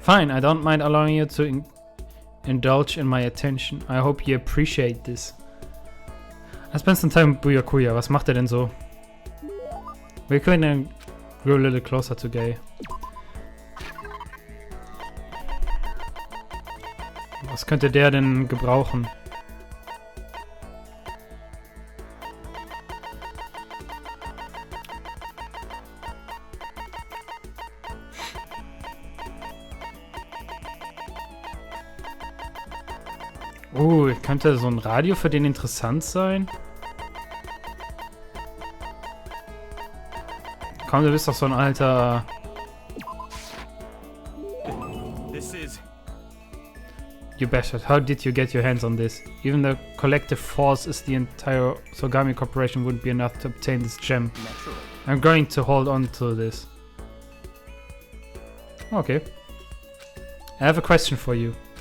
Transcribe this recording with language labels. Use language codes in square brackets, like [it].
[en] Fine, I don't mind allowing you to indulge in my attention. I hope you appreciate this. I spent some time with Byakuya. [de] Was macht er denn so? [en] We couldn't grow a little closer today. [de] Was könnte der denn gebrauchen? Könnte so ein Radio für den interessant sein? Komm, du bist doch so ein alter... [en] This is... You bastard, how did you get your hands on this? Even the collective force is the entire Sogami Corporation wouldn't be enough to obtain this gem. Naturally. I'm going to hold on to this. Okay. I have a question for you.